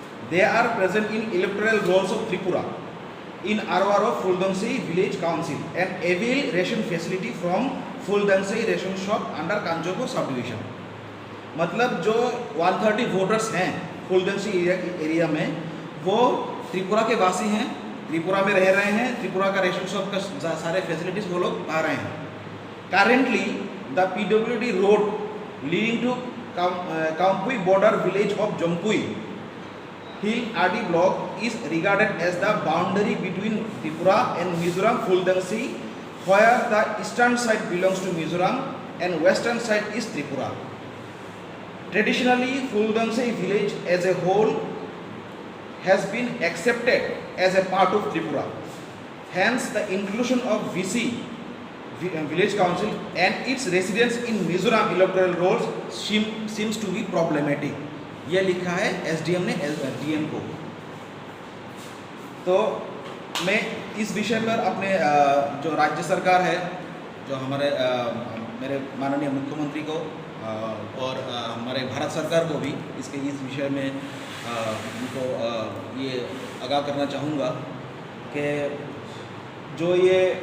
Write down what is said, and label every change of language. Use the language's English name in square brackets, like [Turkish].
[English] They are present in electoral rolls of Tripura in Arwaro Fuldengsai village council and avail ration facility from Fuldengsai ration shop under Kanchopur subdivision। [Hindi] मतलब जो 130 voters हैं फुलदेंगसई area में वो त्रिपुरा के वासी हैं, त्रिपुरा में रह रहे हैं, त्रिपुरा का रेशन शॉप का सारे फैसिलिटीज़ वो लोग पा रहे हैं। [English] Currently, the PWD road leading to Kampui border village of Jompui Hill RD block is regarded as the boundary between Tripura and Mizoram Fuldengsai, where the eastern side belongs to Mizoram and western side is Tripura. Traditionally, Fuldengsai village as a whole has been accepted as a part of Tripura. Hence, the inclusion of VC village council and its residents in Mizoram electoral rolls seems to be problematic। [Hindi] ये लिखा है SDM ने DM को। तो मैं इस विषय पर अपने जो राज्य सरकार है, जो हमारे मेरे माननीय मुख्यमंत्री को और हमारे भारत सरकार को भी इस विषय में उनको ये आगाह करना चाहूँगा कि जो ये